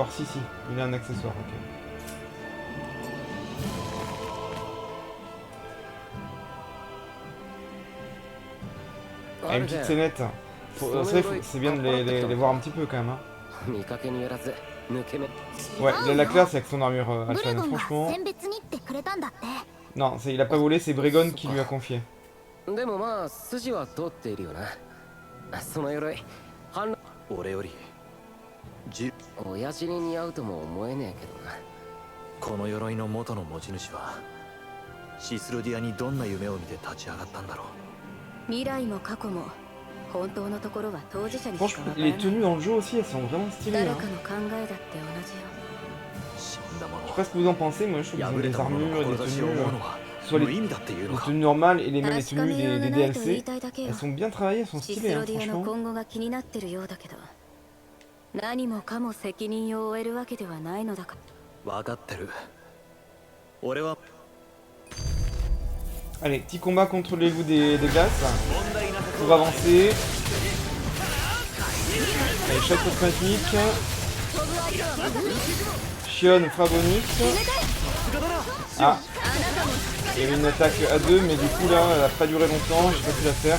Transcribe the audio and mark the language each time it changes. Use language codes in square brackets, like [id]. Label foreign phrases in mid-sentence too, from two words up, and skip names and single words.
[fr] Si, il a un accessoire, ok. Ah, une petite scénette. C'est bien de les voir un petit peu quand même. Hein. Ouais, la classe avec son armure alpha, franchement. Non, il a pas volé, c'est Bregon qui lui a confié. [ja] でもまあ筋は通っているよな。その鎧俺より親父に似合うとも思えねえけどな。この鎧の元の持ち主はシスルディアにどんな夢を見て立ち上がったんだろう。未来も過去も本当のところは当事者にしかわからない。 [fr] Franchement, les tenues dans le jeu aussi, elles sont vraiment stylées. Hein. Je sais pas ce que vous en pensez, moi je trouve que les armures et les tenues, soit les tenues normales et les mêmes les tenues des DLC, elles sont bien travaillées, elles sont stylées, hein, franchement. [ja] 何もかも責任を負えるわけではないのだから。分かってる。俺は [fr] Allez, petit combat contre les loups des glaces pour avancer. Allez, choc automatique. Shion fera bonus. Ah, il y avait une attaque à 2, mais du coup là, elle a pas duré longtemps, j'ai pas pu la faire.